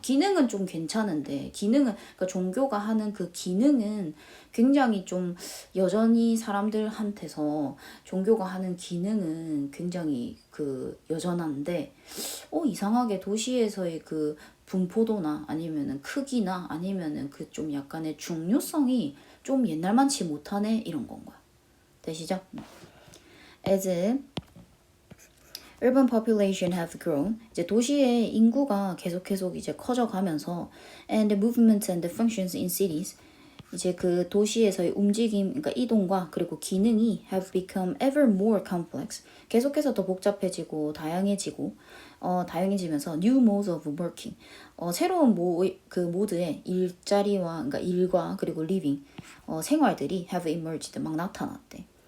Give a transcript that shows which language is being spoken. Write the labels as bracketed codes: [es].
[ko] 기능은 좀 괜찮은데 기능은 그러니까 종교가 하는 그 기능은 굉장히 좀 여전히 사람들한테서 종교가 하는 기능은 굉장히 그 여전한데 이상하게 도시에서의 그 분포도나 아니면은 크기나 아니면은 그 좀 약간의 중요성이 좀 옛날만치 못하네 이런 건 거야. 되시죠? [en] As urban population have grown. [ko] 이제 도시의 인구가 계속 이제 커져가면서 [en] and the movements and the functions in cities. [ko] 이제 그 도시에서의 움직임, 그러니까 이동과 그리고 기능이 [en] have become ever more complex. [ko] 계속해서 더 복잡해지고 다양해지면서 [en] new modes of working. [ko] 새로운 그 모드의 일자리와 그러니까 일과 그리고 living 생활들이 [en] have emerged [ko] 막 나타났대.